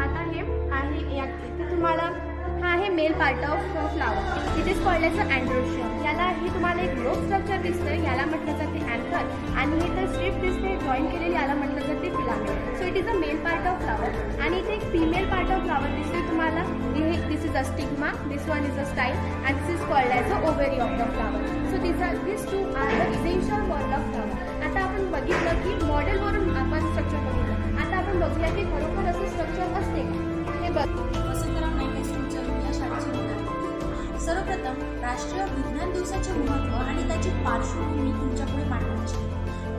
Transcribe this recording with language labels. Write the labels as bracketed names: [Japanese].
[Marathi] आता हे आहे यात तुम्हाला हा आहे [English] Male part of flower. It is called as a androecium. [Marathi] याला हे तुम्हाला एक रोप स्ट्रक्चर दिसतंय, याला म्हटलं जाते अँथर. आणि हे तर स्ट्रिप दिसते जॉईन केलेली, याला म्हटलं जाते filament. [English] So it is a male part of flower. [Marathi] आणि इथे एक [English] female part of flower [Marathi] दिसते तुम्हाला. [English] This is a stigma, this one is a style and this is called as a ovary of the flower. So this 2 are the essential word of flower. [Marathi] आता आपण बघितलं की मॉडेलवरून आपण स्ट्रक्चर बघितलं. आता आपण बघूया की खरोखर असं स्ट्रक्चर असते का हे बघ. वसंतराव नाईक हायस्कूलच्या या शाळेचे विद्यार्थी, सर्वप्रथम राष्ट्रीय विज्ञान दिवसाचे महत्त्व आणि त्याची पार्श्वभूमी तुमच्यापुढे मांडण्याची आहे.